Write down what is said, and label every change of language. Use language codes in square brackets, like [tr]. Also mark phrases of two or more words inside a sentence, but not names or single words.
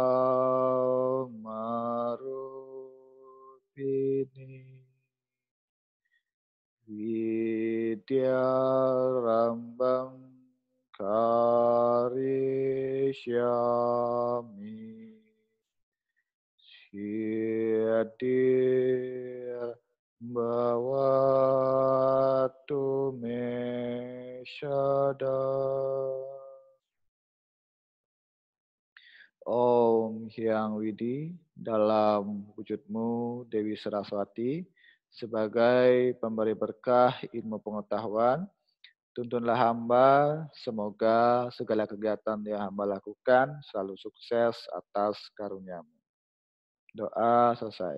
[sa] Marupini Vidyarambam Karishyami Siadir Bhavatu Me Shada. [id] Om Hyang Widi, dalam wujudmu Dewi Saraswati, sebagai pemberi berkah ilmu pengetahuan, tuntunlah hamba, semoga segala kegiatan yang hamba lakukan selalu sukses atas karuniamu. Doa selesai.